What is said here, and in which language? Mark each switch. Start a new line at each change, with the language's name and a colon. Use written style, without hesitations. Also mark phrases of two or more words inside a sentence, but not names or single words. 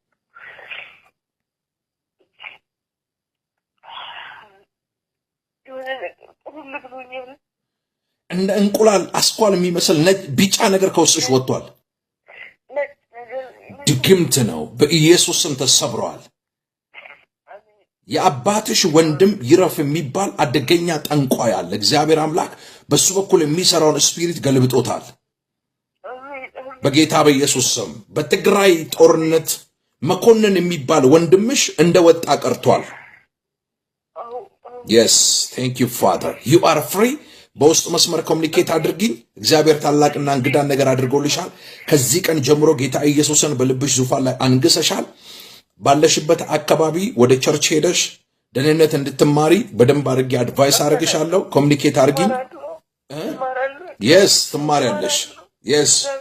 Amharic: እንደ እንቁላል አስኳል የሚመስል ነጭ ቢጫ ነገር ከውስጥሽ ወጥቷል። ድግምት ነው። በኢየሱስ ስም ተሰብሯል። የአባትሽ ወንድም ይረፍ የሚባል አደገኛ ጠንቋይ አለ። እግዚአብሔር አምላክ በሱ በኩል የሚሰራውን ስፒሪት ገልብጦታል። በጌታ በኢየሱስ ስም በትግራይ ጦርነት መኮንን የሚባል ወንድምሽ እንደወጣ ቀርቷል።
English: yes thank you father you are free።
Amharic: በውስጥ መስመር ኮሙኒኬት አድርጊኝ። እግዚአብሔር ታላቅና እንግዳን ነገር አድርጎልሻል። ከዚህ ቀን ጀምሮ ጌታ ኢየሱስን በልብሽ ዙፋን ላይ አንግሰሻል። ባለሽበት አካባቢ ወደ ቸርች ሄደሽ ደህንነት እንድትማሪ በደንብ አድርጌ አድቫይስ አድርግሻለሁ። ኮሙኒኬት አድርጊኝ። yes ትማሪያለሽ። yes